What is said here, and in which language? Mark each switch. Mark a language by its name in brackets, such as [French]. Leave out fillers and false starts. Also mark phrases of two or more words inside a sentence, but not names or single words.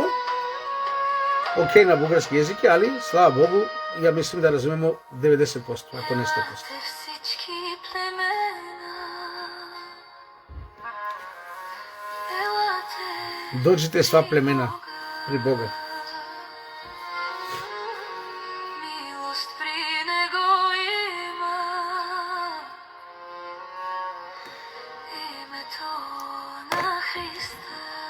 [Serbian] Океј, [Macedonian] на бугарски јазик, [Serbian] али, слава Богу, ја мислим да разумемо 90%, ако не 100%. [Bulgarian] Всички племена, елате, [Serbian] Доđite sva племена при Бога. [Bulgarian] милост при него има, името на Христа.